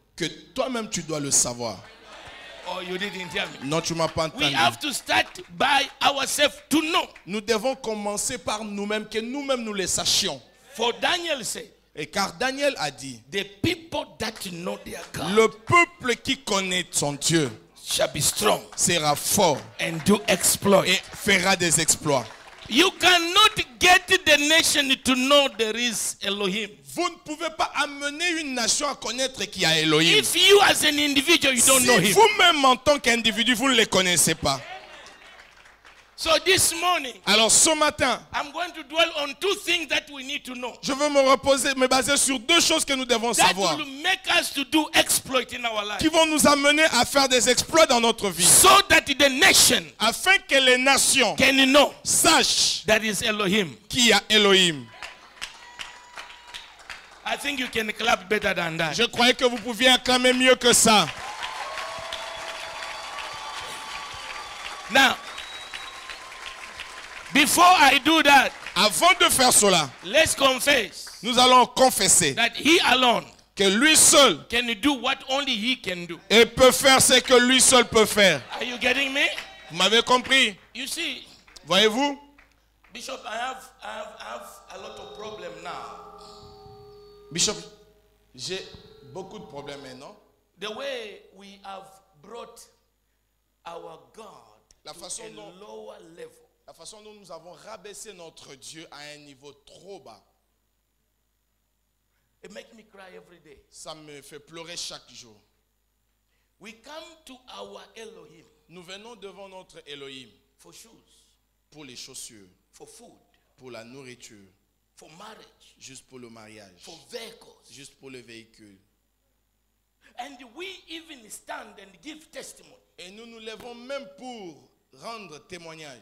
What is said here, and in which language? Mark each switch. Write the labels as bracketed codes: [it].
[fr] que toi-même tu dois le savoir. [en] Or you didn't hear me. [fr] Non, tu m'as pas [en] We [fr] entendu. [en] have to start by ourselves to know. [fr] Nous devons commencer par nous-mêmes, que nous-mêmes nous les sachions. [en] For Daniel said, [fr] Et car Daniel a dit, [en] the people that know their God [fr] le peuple qui connaît son Dieu [en] shall be strong [fr] sera fort [en] and do exploit. [fr] et fera des exploits. [en] You cannot get the nation to know there is Elohim. [fr] Vous ne pouvez pas amener une nation à connaître qu'il y a Elohim. [en] If you as an individual, you don't know [fr] Si [en] him. [fr] vous-même en tant qu'individu, vous ne les connaissez pas. [en] So this morning, [fr] Alors ce matin, [en] I'm going to dwell on two things that we need to know. [fr] je veux me baser sur deux choses que nous devons [en] That [fr] savoir, [en] will make us to do exploit in our life. [fr] qui vont nous amener à faire des exploits dans notre vie, [en] So that the nation [fr] afin que les nations [en] can know [fr] sachent [en] that is Elohim. [fr] qu'il y a Elohim. [en] I think you can clap better than that. [fr] Je croyais que vous pouviez acclamer mieux que ça. [en] Now, before I do that, [fr] Avant de faire cela, [en] let's confess [fr] nous allons confesser [en] that he alone [fr] que lui seul [en] can do what only he can do. [fr] peut faire ce que lui seul peut faire. [en] Are you getting me? [fr] Vous m'avez compris? [en] You see, [fr] Voyez-vous? [en] Bishop, I have a lot of problem now. [fr] Bishop, j'ai beaucoup de problèmes maintenant. [en] The way we have brought our God [fr] La [en] to [fr] façon [en] a [fr] dont- [en] lower level. [fr] La façon dont nous avons rabaissé notre Dieu à un niveau trop bas, [en] It makes me cry every day. [fr] ça me fait pleurer chaque jour. [en] We come to our Elohim [fr] Nous venons devant notre Elohim [en] for shoes, [fr] pour les chaussures, [en] for food, [fr] pour la nourriture, [en] for marriage, [fr] juste pour le mariage, [en] for vehicles. [fr] juste pour le véhicule. [en] And we even stand and give testimony. [fr] Et nous nous levons même pour rendre témoignage.